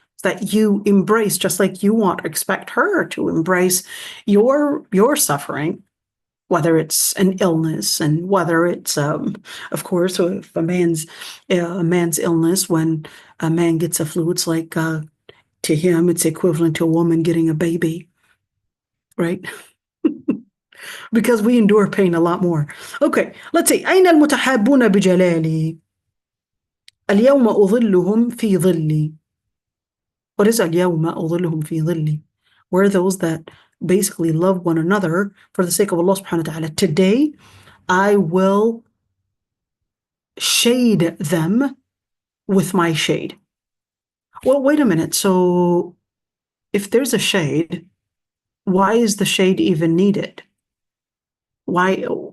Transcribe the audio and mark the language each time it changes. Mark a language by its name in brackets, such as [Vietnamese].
[English] That you embrace, just like you want to expect her to embrace your suffering, whether it's an illness and whether it's, of course, if a man's illness, when a man gets a flu, it's like to him, it's equivalent to a woman getting a baby, right? Because we endure pain a lot more. Okay, let's see. [Arabic] أين المتحابون بجلالي اليوم أظلهم في ظلي. [English] What is [Arabic] اليوم أظلهم في ظلي? [English] We're those that basically love one another for the sake of Allah subhanahu wa ta'ala. Today, I will shade them with my shade. Well, wait a minute. So if there's a shade, why is the shade even needed? Why?